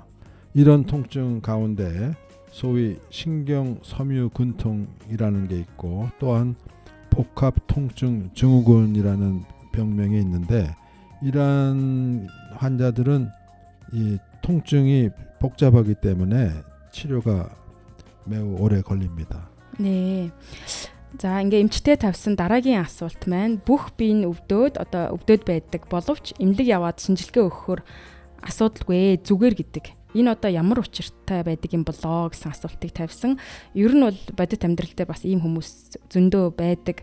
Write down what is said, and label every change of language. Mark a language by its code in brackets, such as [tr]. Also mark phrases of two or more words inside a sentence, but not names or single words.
[ko] 이런 통증 가운데 소위 신경 섬유 근통이라는 게 있고 또한 복합 통증 증후군이라는 병명이 있는데 이러한 환자들은 이 통증이 복잡하기 때문에 치료가 매우 오래 걸립니다. 네. [mn] За ингээ эмчтэй тавьсан дараагийн асуулт маань бүх бие нь өвдөөд байдаг боловч эмнэлэг яваад шинжилгээ өгөхөөр асуудалгүй зүгээр гэдэг. Энэ одоо ямар учиртай байдаг юм болоо гэсэн асуултыг тавьсан. Ер нь бол бодит амьдрал дээр бас ийм хүмүүс зөндөө байдаг.